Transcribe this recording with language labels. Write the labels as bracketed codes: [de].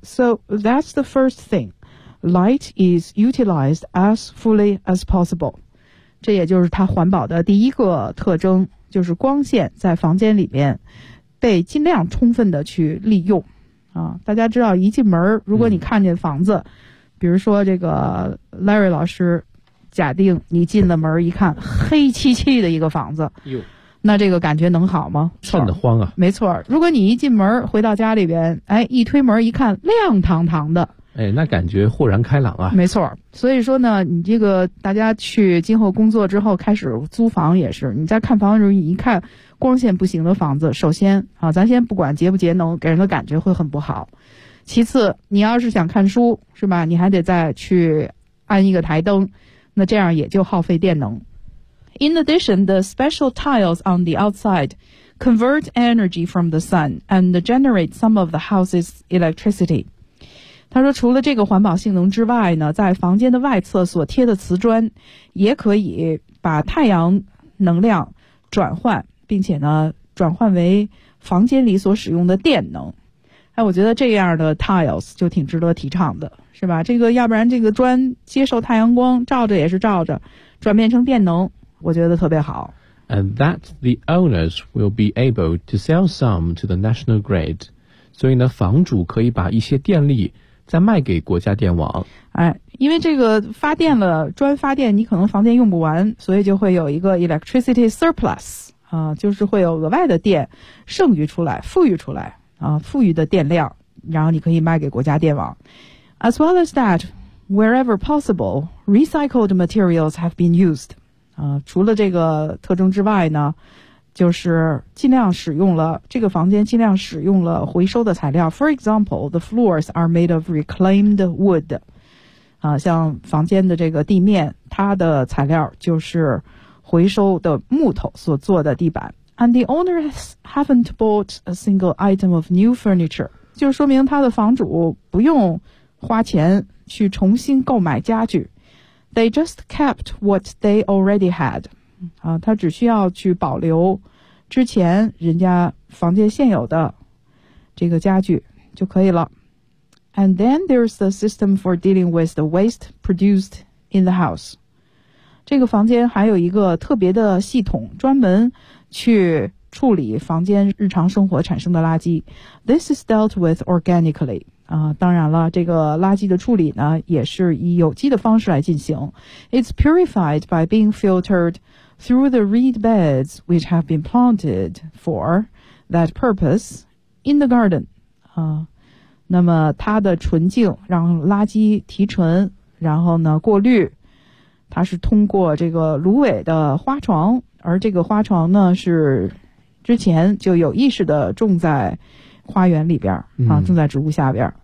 [en] So that's the first thing， light is utilized as fully as possible。 [zh] 这也就是它环保的第一个特征，就是光线在房间里面。被尽量充分的去利用啊，大家知道一进门如果你看见房子、比如说这个 Larry 老师假定你进了门一看黑漆漆的一个房子哟，那这个感觉能好吗？瘆得慌啊。没错，如果你一进门回到家里边，哎，一推门一看亮堂堂的，哎，那感觉豁然开朗啊。没错，所以说呢，你这个大家去今后工作之后开始租房也是，你在看房的时候你一看光线不行的房子，首先啊，咱先不管节不节能，给人的感觉会很不好。其次，你要是想看书是吧，你还得再去安一个台灯，那这样也就耗费电能。 [en] In addition, the special tiles on the outside convert energy from the sun and generate some of the house's electricity. [zh] 他说除了这个环保性能之外呢，在房间的外侧所贴的瓷砖也可以把太阳能量转换，并且呢转换为房间里所使用的电能。哎，我觉得这样的 tiles 就挺值得提倡的，是吧？这个要不然这个砖接受太阳光照着也是照着，转变成电能我觉得特别好。 [en] And that the owners will be able to sell some to the national grid， [zh] 所以呢房主可以把一些电力再卖给国家电网。哎，因为这个发电了，砖发电你可能房间用不完，所以就会有一个 electricity surplus啊，就是会有额外的电剩余出来，富裕出来啊，富裕的电量，然后你可以卖给国家电网。 [en] As well as that, wherever possible, recycled materials have been used. [zh] 啊，除了这个特征之外呢，就是尽量使用了这个房间尽量使用了回收的材料。 [en] For example, the floors are made of reclaimed wood. [zh] 啊，像房间的这个地面，它的材料就是回收的木头所做的地板。 [en] And the owners haven't bought a single item of new furniture， [zh] 就说明他的房主不用花钱去重新购买家具。 [en] They just kept what they already had， [zh] 啊，他只需要去保留之前人家房间现有的这个家具就可以了。 [en] And then there's the system for dealing with the waste produced in the house， [zh] 这个房间还有一个特别的系统，专门去处理房间日常生活产生的垃圾。 [en] This is dealt with organically. [zh] 啊，当然了，这个垃圾的处理呢，也是以有机的方式来进行。 [en] It's purified by being filtered through the reed beds which have been planted for that purpose in the garden. [zh] 那么它的纯净让垃圾提纯，然后呢过滤，它是通过这个芦苇的花床，而这个花床呢是之前就有意识的种在花园里边啊，种在植物下边。